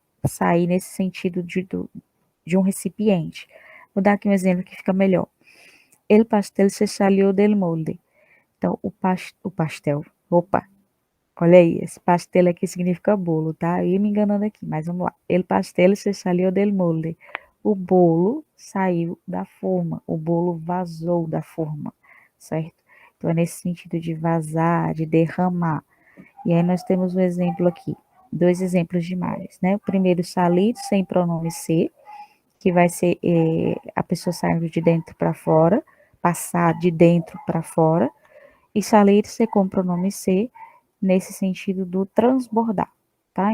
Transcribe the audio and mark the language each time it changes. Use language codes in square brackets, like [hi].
[pt] Sair nesse sentido de um recipiente. Vou dar aqui um exemplo que fica melhor. [es] El pastel se salió del molde. [pt] Então, o pastel. Opa, olha aí, esse pastel aqui significa bolo, tá? Eu ia me enganando aqui, mas vamos lá. [es] El pastel se salió del molde. [pt] O bolo saiu da forma, o bolo vazou da forma, certo? Então, é nesse sentido de vazar, de derramar. E aí nós temos um exemplo aqui, dois exemplos de mais, né? O primeiro, salir sem pronome ser, que vai ser a pessoa saindo de dentro para fora, passar de dentro para fora, e salir-se com pronome ser, nesse sentido do transbordar, tá?